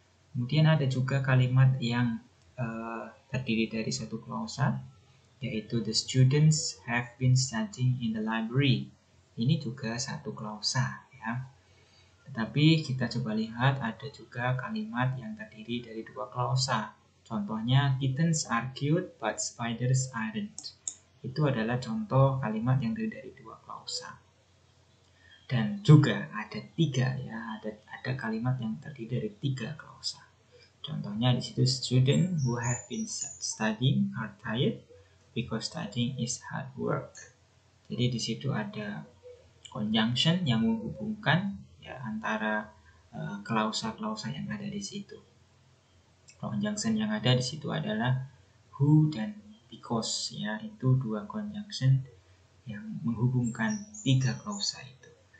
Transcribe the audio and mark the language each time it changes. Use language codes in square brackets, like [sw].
[id] Kemudian ada juga kalimat yang terdiri dari satu klausa, yaitu [en] the students have been studying in the library. [id] Ini juga satu klausa ya. Tetapi kita coba lihat ada juga kalimat yang terdiri dari 2 klausa. Contohnya [en] kittens are cute but spiders aren't. [id] Itu adalah contoh kalimat yang terdiri dari 2 klausa. Dan juga ada 3 ya, ada kalimat yang terdiri dari 3 klausa. Contohnya di situ, [en] student who have been studying are tired because studying is hard work. [id] Jadi di situ ada conjunction yang menghubungkan ya antara klausa-klausa yang ada di situ. Conjunction yang ada di situ adalah who dan because ya, itu 2 conjunction yang menghubungkan 3 klausa itu.